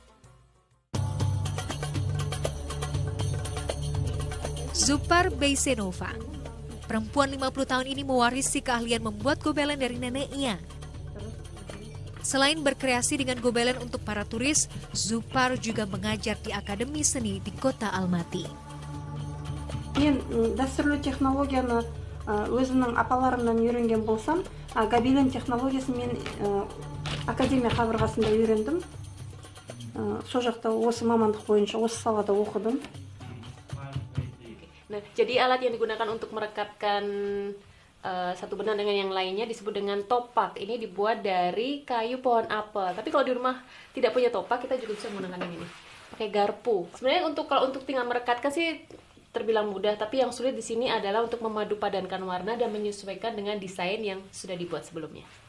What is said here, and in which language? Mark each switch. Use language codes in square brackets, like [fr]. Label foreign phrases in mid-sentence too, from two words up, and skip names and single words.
[id] Zupar Beysenova, perempuan 50 tahun ini mewarisi keahlian membuat gobelen dari neneknya. Selain berkreasi dengan gobelen untuk para turis, Zupar juga mengajar di Akademi Seni di kota Almaty. [kk] Мен дәстүрлі технологияны өзімнің апаларымнан үйренген болсам, гобелен технологиясын мен академия қабырғасында үйрендім. Сол жақта осы мамандық бойынша осы салада оқыдым. [id] Nah, jadi alat yang digunakan untuk merekatkan satu benang dengan yang lainnya disebut dengan topak. Ini dibuat dari kayu pohon apel. Tapi kalau di rumah tidak punya topak, kita juga bisa menggunakan yang ini. Pakai garpu. Sebenarnya kalau untuk tinggal merekatkan sih terbilang mudah, tapi yang sulit di sini adalah untuk memadu padankan warna dan menyesuaikan dengan desain yang sudah dibuat sebelumnya.